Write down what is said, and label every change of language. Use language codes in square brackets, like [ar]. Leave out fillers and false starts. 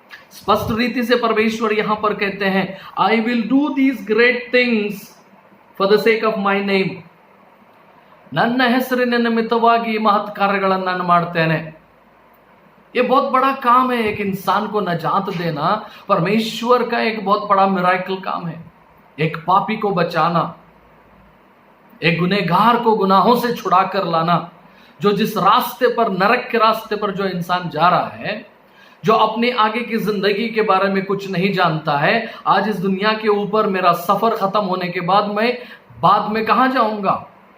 [hi] स्पष्ट रीति से परमेश्वर यहां पर कहते हैं, [en] I will do these great things for the sake of my name. [kn] ನನ್ನ ಹೆಸರಿನ ನಿಮಿತ್ತವಾಗಿ महत् ಕಾರ್ಯಗಳನ್ನು ನಾನು ಮಾಡ್ತೇನೆ। [hi] ये बहुत बड़ा काम है। एक इंसान को नजात देना परमेश्वर का एक बहुत बड़ा मिराकल काम है। एक पापी को बचाना, एक गुनहगार को गुनाहों से छुड़ा कर लाना, जो जिस रास्ते पर, नरक के रास्ते पर जो इंसान जा रहा है, जो अपने आगे की जिंदगी के बारे में कुछ नहीं जानता है, आज इस दुनिया के ऊपर मेरा सफर खत्म होने के बाद मैं बाद में कहां जाऊंगा।